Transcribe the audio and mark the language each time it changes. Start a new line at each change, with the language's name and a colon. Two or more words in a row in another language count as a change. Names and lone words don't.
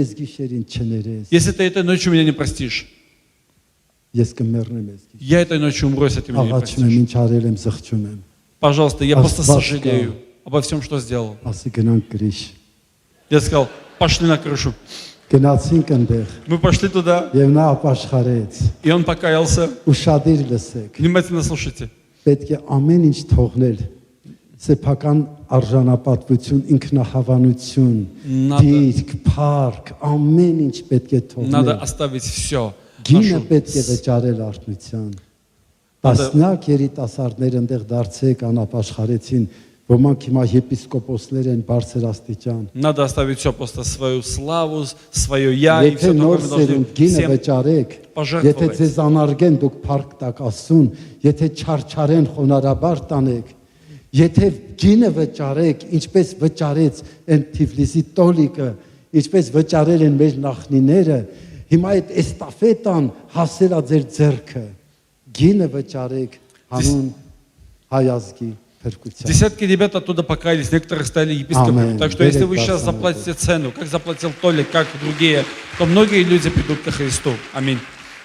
Russian: Если ты этой ночью меня не простишь, я этой ночью умру, если ты меня не простишь. Пожалуйста, я просто сожалею обо всем, что сделал. Я сказал: пошли на крышу. Мы пошли туда, и он покаялся. Внимательно слушайте.
Armenian: Սեփական արժանապատվություն, ինքնահավանություն, դիրք, փառք, ամեն ինչ պետք է թողնել։
Russian: Надо оставить все.
Armenian: Գինը պետք է վճարել արթնության։ Տասնյակ երիտասարդներ այնտեղ դարձեք անապաշխարեցին, ոմանք հիմա եպիսկոպոսներ են բարձր աստիճան։
Russian: Надо оставить все, просто свою славу, свое я и все такое мы должны всем пожертвовать.
Armenian: Եթե ձեզ անարգեն, դուք փառք տակ Աստծուն, եթե չարչարեն, խոնարհաբար տանեք, եթե գինը վճարեք, ինչպես վճարեց այն Թիֆլիսի տոլիկը, ինչպես վճարել են մեր նախնիները, հիմա այդ էստաֆետան հասելա ձեր ձեռքը, գինը վճարեք հանուն հայ ազգի փրկության։
Russian: Десятки ребят оттуда покаялись, некоторые стали епископами. Так что если вы сейчас заплатите цену, как заплатил Толик, как другие, то многие люди придут ко Христу. Аминь.